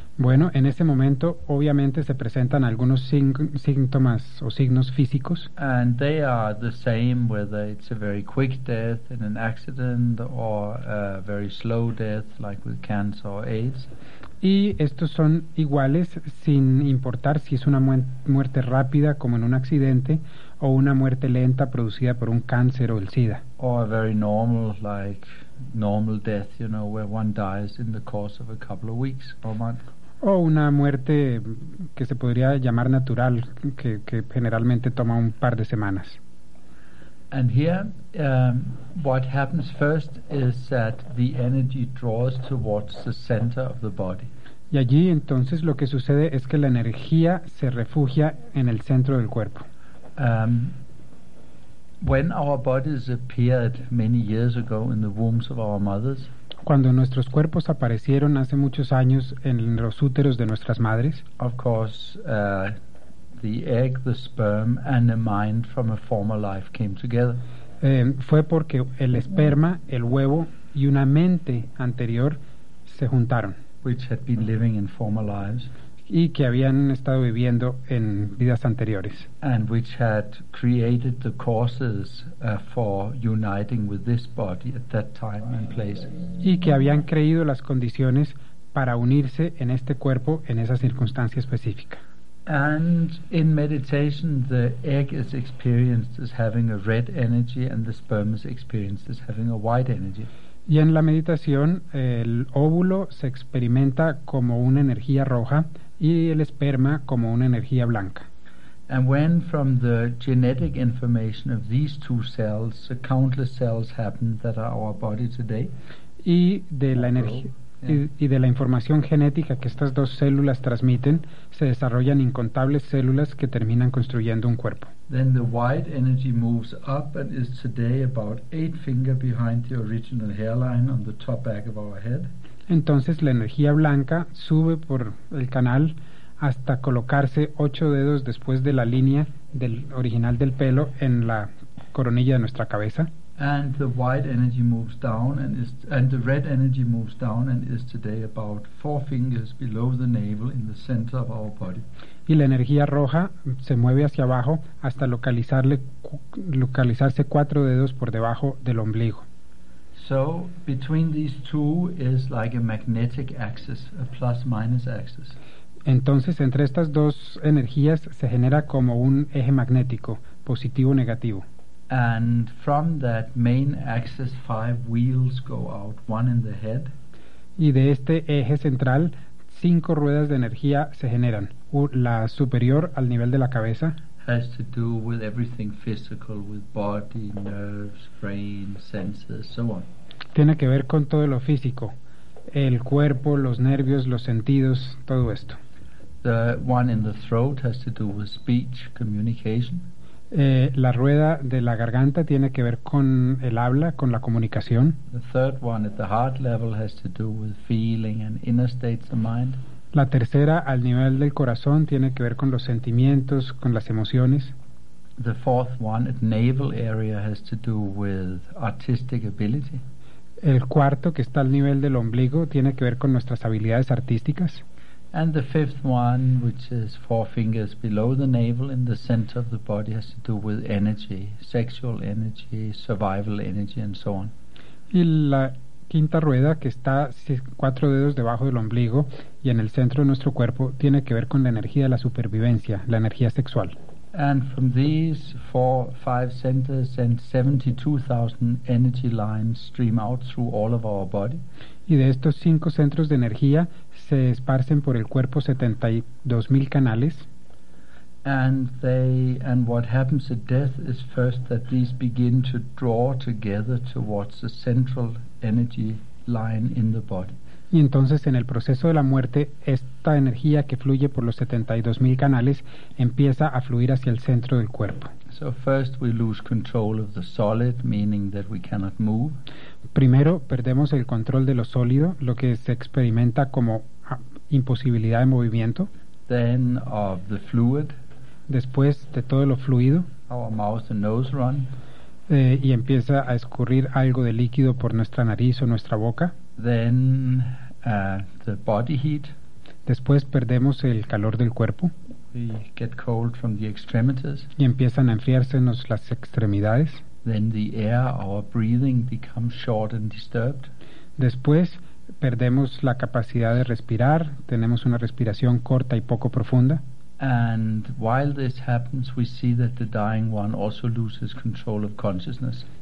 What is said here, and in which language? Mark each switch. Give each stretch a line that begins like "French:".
Spanish: Bueno, en ese momento, obviamente, se presentan algunos síntomas o signos físicos.
English: And they are the same whether it's a very quick death in an accident or a very slow death, like with cancer or AIDS.
Spanish: Y estos son iguales sin importar si es una muerte rápida, como en un accidente, o una muerte lenta producida por un cáncer o el SIDA.
English: Or a very normal, like normal death, you know, where one dies in the course of a couple of weeks or months.
Spanish: O una muerte que se podría llamar natural, que generalmente toma un par de semanas.
English: And here, what happens first is that the energy draws towards the center of the body.
Spanish: Y allí entonces lo que sucede es que la energía se refugia en el centro del cuerpo.
English: When our bodies appeared many years ago in the wombs of our mothers,
Spanish: cuando nuestros cuerpos aparecieron hace muchos años en los úteros de nuestras madres,
English: of course, the egg, the sperm, and the mind from a former life came together.
Spanish: Fue porque el esperma, el huevo y una mente anterior se juntaron,
English: which had been living in former lives,
Spanish: y que habían estado viviendo en vidas anteriores,
English: and which had created the causes for uniting with this body at that time and place,
Spanish: y que habían creído las condiciones para unirse en este cuerpo en esa circunstancia específica.
English: And in meditation, the egg is experienced as having a red energy, and the sperm is experienced as having a white energy.
Spanish: Y en la meditación, el óvulo se experimenta como una energía roja y el esperma como una energía blanca.
English: And when from the genetic information of these two cells, the countless cells happen that are our body today.
Spanish: Y de la información genética que estas dos células transmiten, se desarrollan incontables células que terminan construyendo un cuerpo.
English: Then the white energy moves up and is today about 8 fingers behind the original hairline on the top back of our head.
Spanish: Entonces la energía blanca sube por el canal hasta colocarse 8 dedos después de la línea del original del pelo en la coronilla de nuestra cabeza.
English: And the white energy moves down and is and the red energy moves down and is today about 4 fingers below the navel in the center of our body.
Spanish: Y la energía roja se mueve hacia abajo hasta localizarse 4 dedos por debajo del ombligo.
English: So between these two is like a magnetic axis, a plus minus axis.
Spanish: Entonces entre estas dos energías se genera como un eje magnético, positivo o negativo.
English: And from that main axis, 5 wheels go out, one in the head.
Spanish: Y de este eje central, 5 ruedas de energía se generan. La superior al nivel de la cabeza.
English: Has to do with everything physical, with body, nerves, brain, senses, so on.
Spanish: Tiene que ver con todo lo físico, el cuerpo, los nervios, los sentidos, todo esto.
English: The one in the throat has to do with speech, communication.
Spanish: La rueda de la garganta tiene que ver con el habla, con la comunicación.
English: The third one at the heart level has to do with feeling and inner states of mind.
Spanish: La tercera al nivel del corazón tiene que ver con los sentimientos, con las emociones.
English: The fourth one at navel area has to do with artistic ability.
Spanish: El cuarto, que está al nivel del ombligo, tiene que ver con nuestras habilidades artísticas.
English: And the fifth one, which is 4 fingers below the navel in the center of the body, has to do with energy, sexual energy, survival energy, and so on.
Spanish: Y la quinta rueda, que está 4 dedos debajo del ombligo y en el centro de nuestro cuerpo, tiene que ver con la energía de la supervivencia, la energía sexual.
English: And from these 4-5 centers, then 72,000 energy lines stream out through all of our body.
Spanish: Y de estos 5 centros de energía, se esparcen por el cuerpo 72,000 canales.
English: And what happens at death is first that these begin to draw together towards the central energy line in the body.
Spanish: Y entonces en el proceso de la muerte esta energía que fluye por los 72,000 canales empieza a fluir hacia el centro del cuerpo.
English: So first we lose control of the solid, meaning that we cannot move.
Spanish: Primero perdemos el control de lo sólido, lo que se experimenta como imposibilidad de movimiento.
English: Then of the fluid.
Spanish: Después de todo lo fluido.
English: Our mouth and nose run.
Spanish: Y empieza a escurrir algo de líquido por nuestra nariz o nuestra boca.
English: Then the body heat.
Spanish: Después perdemos el calor del cuerpo.
English: We get cold from the extremities.
Spanish: Y empiezan a enfriársenos las extremidades.
English: Then the air, our breathing becomes short and disturbed.
Spanish: Después perdemos la capacidad de respirar, tenemos una respiración corta y poco profunda.
English: And while this happens, we see that the dying one also loses control of consciousness.